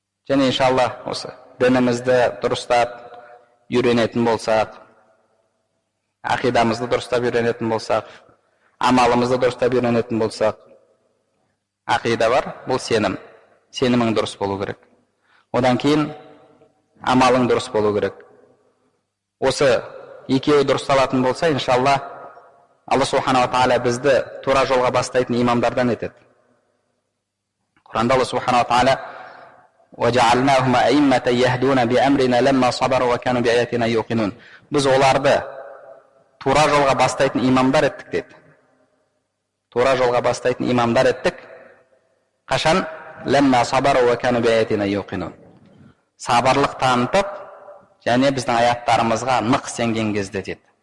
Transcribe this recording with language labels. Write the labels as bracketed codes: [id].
[kk] Және иншалла осы дінімізді дұрыстап үйренетін болсақ, ақидамызды дұрыстап үйренетін болсақ, амалымызды дұрыстап үйренетін болсақ, ақида бар, бұл сенім. Сенімің дұрыс болу керек. Одан кейін амалың дұрыс болу керек. Осы екеуі дұрысталатын болса, иншалла, Алла субхана ва тағала бізді тура жолға бастайтын имамдардан етеді. Құранда Алла субхана ва тағала [ar] وَجَعَلْنَاهُمْ أَئِمَّةً يَهْدُونَ بِأَمْرِنَا لَمَّا صَبَرُوا وَكَانُوا بِآيَاتِنَا يُوقِنُونَ. [kk] Біз оларды тура жолға бастайтын имамдар еттік деді. Тура жолға бастайтын имамдар еттік. Қашан? [ar] Ләмма сабару ва кану биаятина юқинун. [kk] Сабырлық танытып, және біздің аяттарымызға нық сенген кезде деді.